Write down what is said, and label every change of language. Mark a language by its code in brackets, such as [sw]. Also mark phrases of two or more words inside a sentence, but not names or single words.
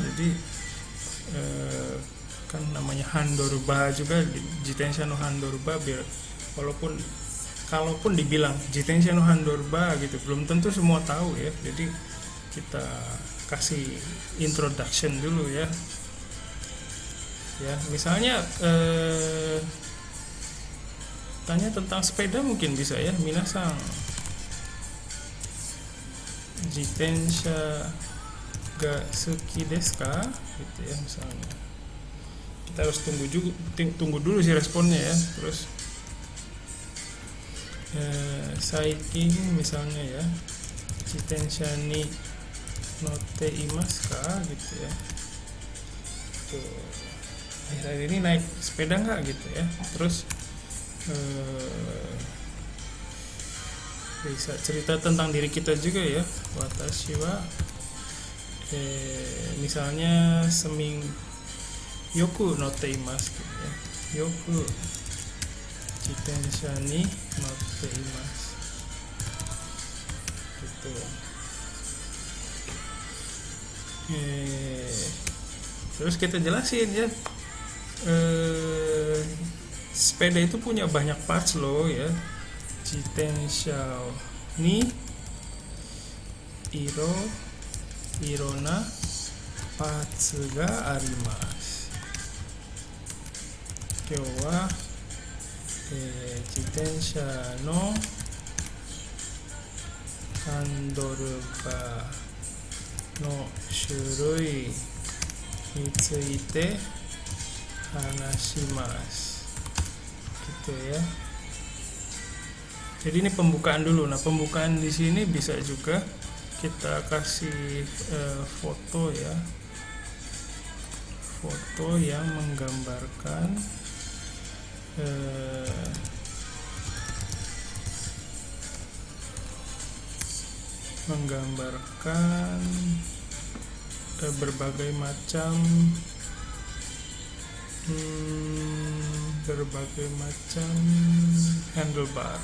[id] Jadi kan namanya Handorba juga, [ja] 自転車のハンドルバー, [id] biar kalaupun dibilang [ja] 自転車のハンドルバー [id] gitu, belum tentu semua tahu ya. Jadi kita kasih introduction dulu ya. Ya, misalnya tanya tentang sepeda mungkin bisa ya. [ja] 皆さん、自転車が好きですか? [id] Gitu ya misalnya. Kita harus tunggu dulu sih responnya ya. Terus saikin misalnya ya, [ja] 自転車に乗っていますか? [id] Gitu ya. Tuh, akhir-akhir ini naik sepeda nggak gitu ya. Terus bisa cerita tentang diri kita juga ya. [ja] 私は misalnya よく乗っています [id] gitu ya. [ja] よく自転車に乗っています gitu. [id] Terus kita jelasin ya, sepeda itu punya banyak parts loh ya. [ja] 自転車にいろんなパーツがあります. 今日は自転車のハンドルバーの種類について話します [id] gitu ya. Jadi ini pembukaan dulu. Nah, pembukaan di sini bisa juga kita kasih foto ya, foto yang menggambarkan berbagai macam handlebar.